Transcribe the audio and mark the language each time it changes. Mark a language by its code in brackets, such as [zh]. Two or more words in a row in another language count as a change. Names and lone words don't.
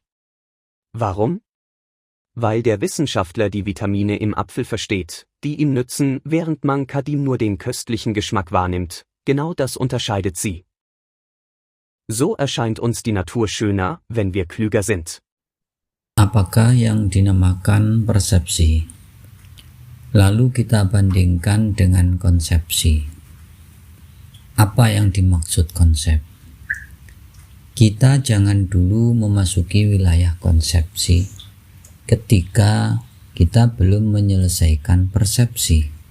[de] Warum? Weil der Wissenschaftler die Vitamine im Apfel versteht, die ihm nützen, während Mankadim nur den köstlichen Geschmack wahrnimmt. Genau das unterscheidet sie. So erscheint uns die Natur schöner, wenn wir klüger sind. [id] Apakah yang dinamakan persepsi? Lalu kita bandingkan dengan konsepsi. Apa yang dimaksud konsep? Kita jangan dulu memasuki wilayah konsepsi ketika kita belum menyelesaikan persepsi.